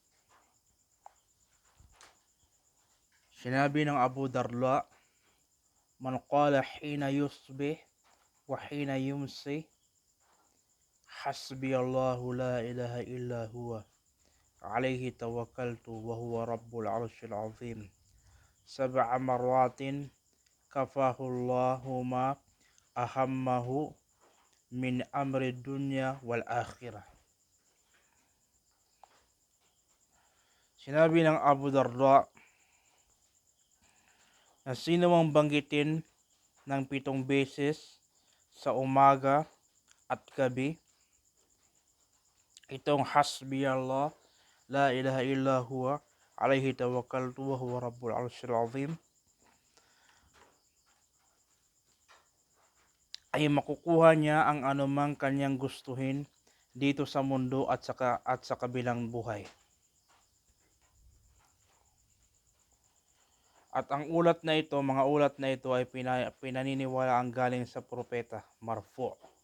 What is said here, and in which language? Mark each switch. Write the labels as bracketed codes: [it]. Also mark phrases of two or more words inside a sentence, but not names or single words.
[tl] Sinabi ng [ar] Abu Darda, من قال حين يصبح وحين يمسي حسبي الله لا إله إلا هو عليه توكلت وهو رب العرش العظيم سبع مرات كفاه الله ما أهمه من أمر الدنيا والآخرة. [tl] Sinabi ng Abu Darda na sino mang banggitin ng 7 beses sa umaga at gabi [ar] itong حسبي الله لا إله إلا هو عليه توكلت وهو رب العرش العظيم, [tl] ay makukuha niya ang anumang kanyang gustuhin dito sa mundo at sa kabilang buhay. At ang ulat na ito, mga ulat na ito ay pinaniniwala ang galing sa propeta, marfu'.